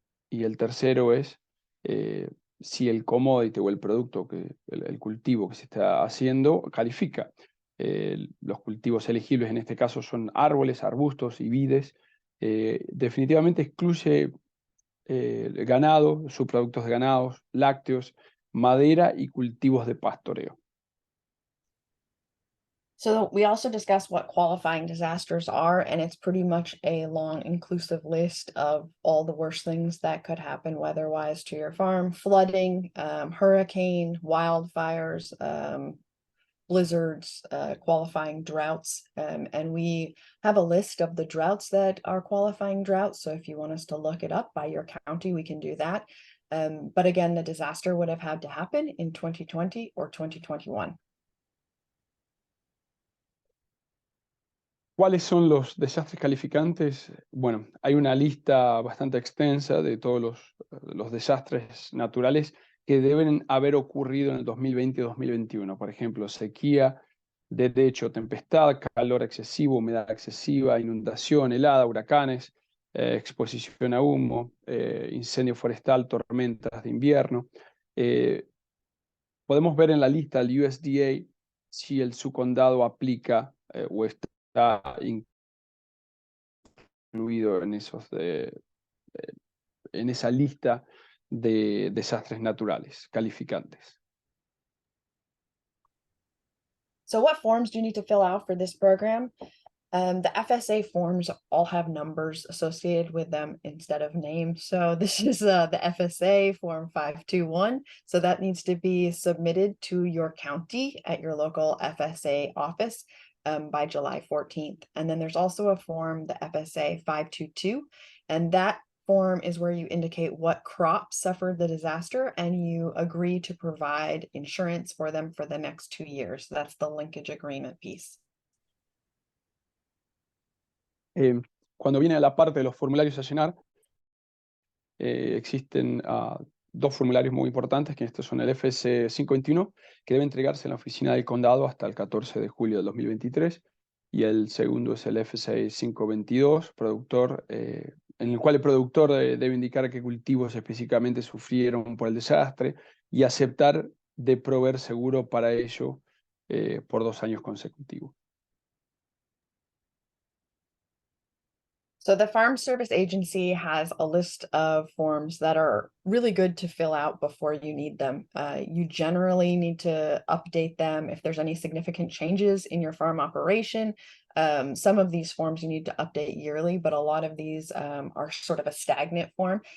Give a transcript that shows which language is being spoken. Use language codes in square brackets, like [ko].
[es] Y el tercero es si el commodity o el producto, el cultivo que se está haciendo, califica. Los cultivos elegibles en este caso son árboles, arbustos y vides. Definitivamente excluye ganado, subproductos de ganados, lácteos, madera y cultivos de pastoreo. [en] So we also discussed what qualifying disasters are, and it's pretty much a long, inclusive list of all the worst things that could happen weather-wise to your farm: flooding, hurricane, wildfires, blizzards, qualifying droughts. And we have a list of the droughts that are qualifying droughts. So if you want us to look it up by your county, we can do that. But again, the disaster would have had to happen in 2020 or 2021. [es] ¿Cuáles son los desastres calificantes? Bueno, hay una lista bastante extensa de todos los desastres naturales que deben haber ocurrido en el 2020 y 2021. Por ejemplo, sequía, derecho, tempestad, calor excesivo, humedad excesiva, inundación, helada, huracanes, exposición a humo, incendio forestal, tormentas de invierno. Podemos ver en la lista del USDA si el subcondado aplica o está incluido en esa lista de desastres naturales calificantes. [en] So what forms do you need to fill out for this program? The FSA forms all have numbers associated with them instead of names. So this is the FSA form 521. So that needs to be submitted to your county at your local FSA office by July 14th. And then there's also a form, the FSA 522, and that form is where you indicate what crops suffered the disaster and you agree to provide insurance for them for the next 2 years. That's the linkage agreement piece. [es] Cuando viene a la parte de los formularios a llenar, existen dos formularios muy importantes, que estos son el FC521, que debe entregarse en la oficina del condado hasta el 14 de julio del 2023, y el segundo es el FC522, productor, en el cual el productor debe indicar qué cultivos específicamente sufrieron por el desastre y aceptar de proveer seguro para ello por 2 años consecutivos. [en] So the Farm Service Agency has a list of forms that are really good to fill out before you need them. You generally need to update them if there's any significant changes in your farm operation. Some of these forms you need to update yearly, but a lot of these are sort of a stagnant form.